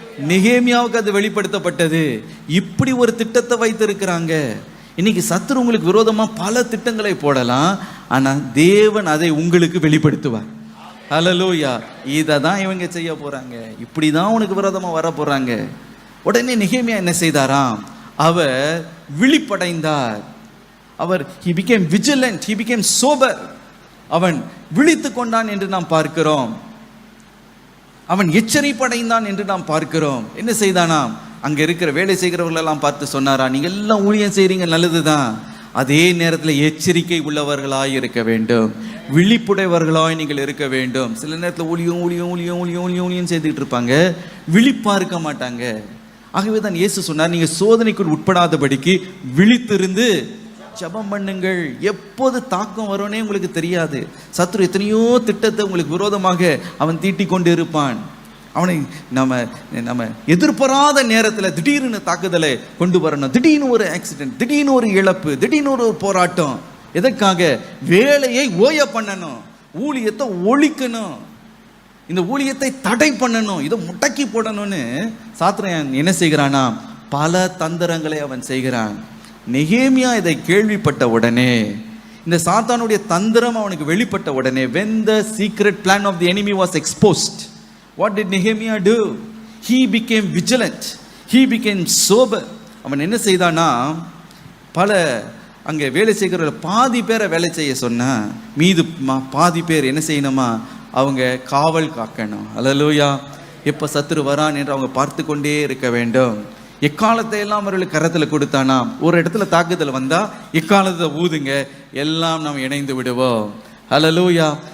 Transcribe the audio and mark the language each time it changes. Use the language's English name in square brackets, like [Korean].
[Tamil] நெகேமியாவுக்கு அது வெளிப்படுத்தப்பட்டது. இப்படி ஒரு திட்டத்தை வைத்திருக்கிறாங்க. இன்னைக்கு சத்துரு உங்களுக்கு விரோதமா பல திட்டங்களை போடலாம், ஆனா தேவன் அதை உங்களுக்கு வெளிப்படுத்துவார். அல்லேலூயா. இதை தான் இவங்க செய்ய போறாங்க, இப்படிதான் உனக்கு விரோதமா வர போறாங்க. உடனே நெகேமியா என்ன செய்தாராம்? அவர் விழிப்படைந்தார். அவர் [English] he became vigilant, he became sober. [Tamil] அவன் விழித்து கொண்டான் என்று நாம் பார்க்கிறோம். அவன் எச்சரிப்படைந்தான் என்று நாம் பார்க்கிறோம். என்ன செய்தானாம்? அங்க இருக்கிற வேலை செய்கிறவர்களெல்லாம் பார்த்து சொன்னாரா, நீங்க எல்லாம் ஊழியம் செய்றீங்க, நல்லதுதான், அதே நேரத்தில் எச்சரிக்கை உள்ளவர்களாய் இருக்க வேண்டும், விழிப்புடையவர்களாய் நீங்கள் இருக்க வேண்டும். சில நேரத்தில் ஊழியம் ஊழியம் ஊழியம் ஊழியம் ஊழியம் ஊழியம் செய்துக்கிட்டு இருப்பாங்க, விழிப்பா இருக்க மாட்டாங்க. ஆகவே தான் இயேசு சொன்னார், நீங்க சோதனைக்குள் உட்படாதபடிக்கு விழித்திருந்து ஜெபம் பண்ணுங்கள். எப்போது தாக்கம் வரும்னே உங்களுக்கு தெரியாது. சத்துரு எத்தனையோ திட்டத்தை உங்களுக்கு விரோதமாக அவன் தீட்டிக் கொண்டு இருப்பான். அவனை நம்ம எதிர்பாராத நேரத்தில் திடீர்னு தாக்குதலை கொண்டு வரணும். திடீர்னு ஒரு ஆக்சிடென்ட், திடீர்னு ஒரு இழப்பு, திடீர்னு ஒரு போராட்டம். எதற்காக? வேலையை ஓய பண்ணணும், ஊழியத்தை ஒழிக்கணும், இந்த ஊழியத்தை தடை பண்ணணும், இதை முடக்கி போடணும்னு சாத்தான் என்ன செய்கிறானா? பல தந்திரங்களை அவன் செய்கிறான். நெகேமியா இதை கேள்விப்பட்ட உடனே, இந்த சாத்தானுடைய தந்திரம் அவனுக்கு வெளிப்பட்ட உடனே, [English] when the secret plan of the enemy was exposed, what did Nehemiah do? He became vigilant, he became sober. [Tamil] அவன் என்ன செய்தானா, பல அங்கே வேலை செய்கிற பாதி பேரை வேலை செய்ய சொன்னா, மீது பாதி பேர் என்ன செய்யணுமா? அவங்க காவல் காக்கணும். அல்லேலூயா. எப்போ சத்துரு வரான் என்று அவங்க பார்த்து கொண்டே இருக்க வேண்டும். எக்காலத்தை எல்லாம் அவர்களுக்கு கரத்தில் கொடுத்தானா, ஒரு இடத்துல தாக்குதல் வந்தா எக்காலத்தை ஊதுங்க, எல்லாம் நாம் இணைந்து விடுவோம். அல்லேலூயா.